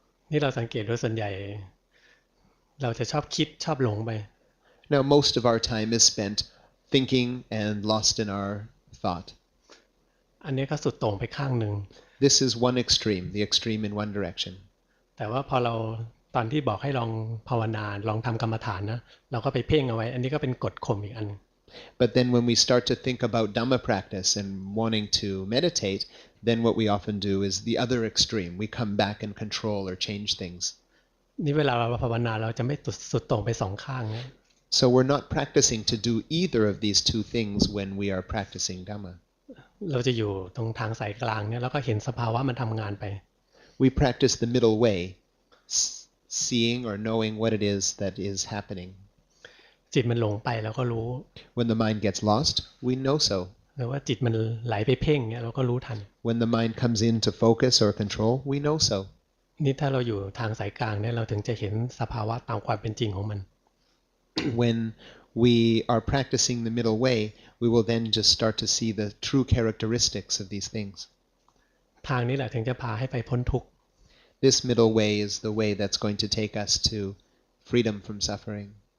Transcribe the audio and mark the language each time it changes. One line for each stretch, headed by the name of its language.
Thai: นี่เราสังเกตว่าส่วนใหญ่เราจะชอบคิดชอบหลงไป
English: Now most of our time is spent thinking and lost in our thought.
Thai: อันนี้ก็สุดโต่งไปข้างหนึ่ง
English: This is one extreme, the extreme in one direction.
Thai: แต่ว่าพอเราตอนที่บอกให้ลองภาวนาลองทำกรรมฐานนะเราก็ไปเพ่งเอาไว้อันนี้ก็เป็นกฎข่มอีกอัน
English: But then when we start to think about Dhamma practice and wanting to meditate, then what we often do is the other extreme. We come back and control or change things.
Thai: นี่เวลาเราภาวนาเราจะไม่สุดโต่งไปสองข้างนะ
English: So we're not practicing to do either of these two things when we are practicing Dhamma.
Thai: เราจะอยู่ตรงทางสายกลางเนี่ยแล้วก็เห็นสภาวะมันทำงานไป
English: We practice the middle way, seeing or knowing what it is that is happening.
Thai: จิตมันหลงไปเราก็รู้
English: When the mind gets lost, we know so.
Thai: หรือว่าจิตมันไหลไปเพ่งเนี่ยเราก็รู้ทัน
English: When the mind comes into focus or control, we know so.
Thai: นี่ถ้าเราอยู่ทางสายกลางเนี่ยเราถึงจะเห็นสภาวะตามความเป็นจริงของมัน
English: When we are practicing the middle way, we will then just start to see the true characteristics of these things.
Thai: ทางนี้แหละถึงจะพาให้ไปพ้นทุกข์
English: This middle way is the way that's going to take us to freedom from suffering.